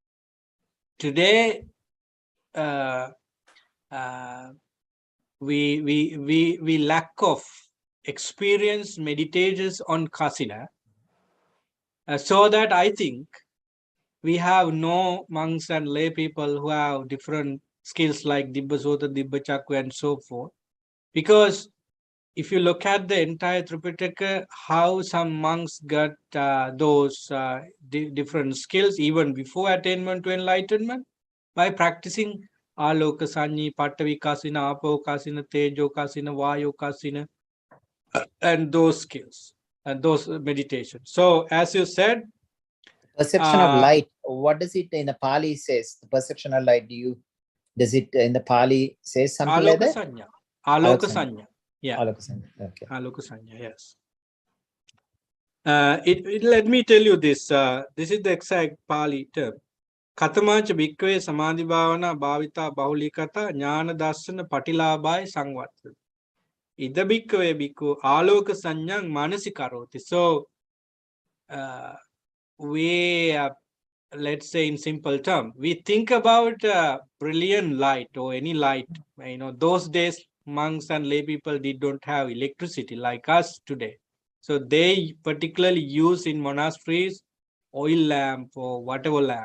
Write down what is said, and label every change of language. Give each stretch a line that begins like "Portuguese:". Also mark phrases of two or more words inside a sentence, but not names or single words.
English: Today, we lack of experienced meditators on kasina, so that I think we have no monks and lay people who have different skills like
Pali: Dibba Sota, Dibba Chakra,
English: and so forth. Because if you look at the entire Tripitaka, how some monks got those different skills even before attainment to enlightenment by practicing
Pali: Aloka Sanyi, Patavi Kasina, Apo Kasina, Tejo Kasina, Vayo Kasina,
English: and those skills and those meditations. So, as you said, Perception of light. What does it in
Pali: the Pali
English: says? The perception of light. Does it in the Pali say something like Aloka that?
Pali: Sanya. Aloka Sanya. Yeah. Aloka Sanya. Okay. Aloka Sanya,
English: yes. Let me tell you this. This is the exact Pali term.
Pali: Katamacha bhikkhave samadhi bhavana bhavita bahulikata jnana darsana patilabhaya sangvattha. Ida bhikkhave bhikkhu aloka sanyang manasikaroti.
English: So, we, let's say in simple term, we think about brilliant light or any light. You know, those days, monks and lay people don't have electricity like us today. So they particularly use in monasteries oil lamp or whatever lamp.